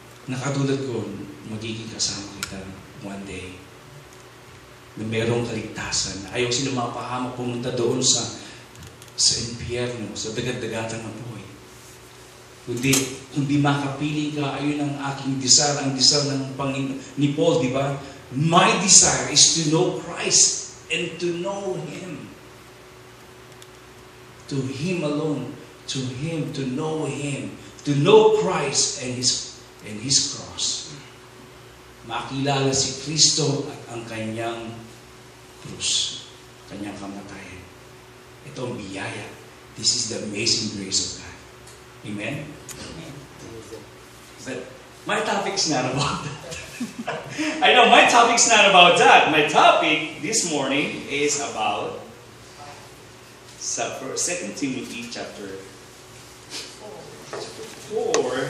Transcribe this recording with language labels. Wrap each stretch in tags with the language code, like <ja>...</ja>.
<tl>Nakatulad ko, magiging kasama kita</tl> <en>one day.</en> <tl>Na merong kaligtasan. Ayaw sila mapahamak pumunta doon sa impyerno, sa dagat-dagatan ng buhay. Kundi makapiling ka, ayun ang aking desire, ang desire ng Panginoon ni Paul, di ba?</tl> <en>My desire is to know Christ and to know Him. To Him alone, to Him, to know Christ and His cross.</en> <tl>Makilala si Kristo at ang kanyang krus, kanyang kamatayan. Ito ang biyaya.</tl> <en>This is the amazing grace of God. Amen? Amen. But my topic's not about that. I know my topic's not about that. My topic this morning is about 2 Timothy chapter 4.</en>